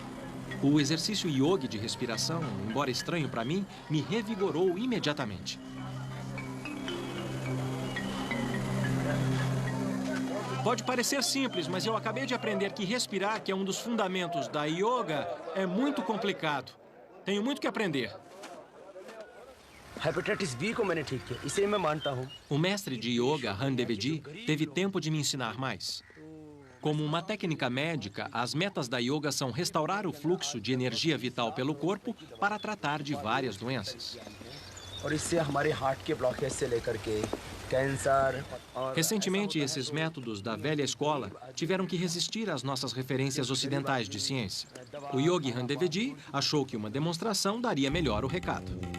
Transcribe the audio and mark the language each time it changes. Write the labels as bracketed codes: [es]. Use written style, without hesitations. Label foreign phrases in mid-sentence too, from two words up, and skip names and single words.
[pt] O exercício yoga de respiração, embora estranho para mim, me revigorou imediatamente. Pode parecer simples, mas eu acabei de aprender que respirar, que é um dos fundamentos da yoga, é muito complicado. Tenho muito que aprender. [hi] Hepatitis B को मैंने ठीक किया, इसे मैं मानता हूँ. [pt] O mestre de yoga, Han Deveji, teve tempo de me ensinar mais. Como uma técnica médica, as metas da yoga são restaurar o fluxo de energia vital pelo corpo para tratar de várias doenças. [hi] और इससे हमारे हार्ट के ब्लॉकेज से लेकर के कैंसर। [pt] Recentemente, esses métodos da velha escola tiveram que resistir às nossas referências ocidentais de ciência. O Yogi Handevedi achou que uma demonstração daria melhor o recado.